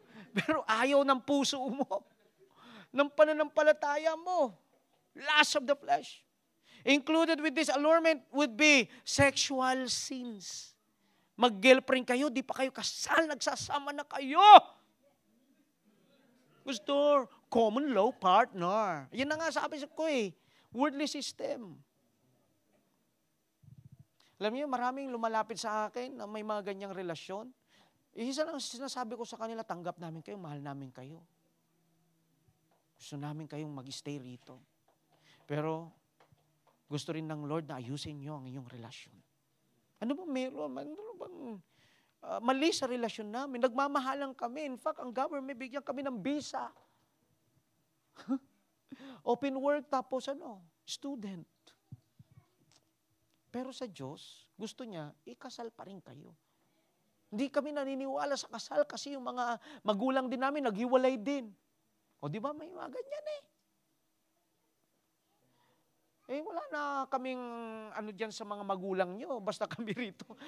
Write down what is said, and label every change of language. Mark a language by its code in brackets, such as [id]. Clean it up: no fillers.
[tl] Pero ayaw ng puso mo, ng pananampalataya mo. [en] Lust of the flesh. Included with this allurement would be sexual sins. [tl] Mag-girlfriend kayo, di pa kayo kasal, nagsasama na kayo. [en] Pastor, common law partner. [tl] Yan na nga sabi ko eh. Worldly system. Alam niyo, maraming lumalapit sa akin na may mga ganyang relasyon. Isa lang sinasabi ko sa kanila, tanggap namin kayo, mahal namin kayo. Gusto namin kayong mag-stay rito. Pero, gusto rin ng Lord na ayusin nyo ang inyong relasyon. Ano ba meron? Ano bang mali sa relasyon namin? Nagmamahalan kami. In fact, ang government bigyan kami ng visa. Open work, tapos student. Pero sa Diyos, gusto niya, ikasal pa rin kayo. Hindi kami naniniwala sa kasal kasi yung mga magulang din namin naghiwalay din. O di ba may mga ganyan eh. Wala na kaming ano dyan sa mga magulang nyo. Basta kami rito.